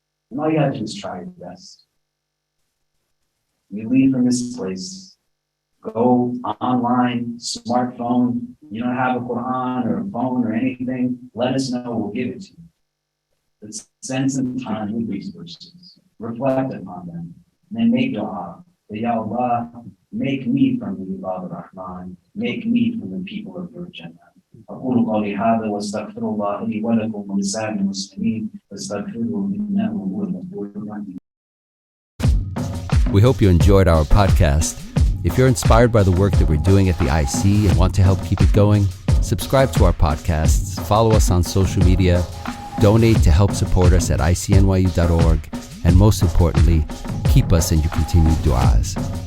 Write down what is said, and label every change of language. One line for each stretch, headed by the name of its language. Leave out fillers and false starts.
English: And all you have to do is try your best. You leave from this place, go online, smartphone, you don't have a Quran or a phone or anything, let us know, we'll give it to you. But spend some time with resources, reflect upon them, and then make dua. Ya Allah, make me from the Ibad ar-Rahman. Make me from the people of your Jannah.
Arabic: أقول قولي هذا واستغفر الله لي ولكم ولسائر المسلمين فاستغفروه إنه هو الغفور الرحيم.
English: We hope you enjoyed our podcast. If you're inspired by the work that we're doing at the IC and want to help keep it going, subscribe to our podcasts, follow us on social media, donate to help support us at ICNYU.org, and most importantly, keep us in your continued du'as.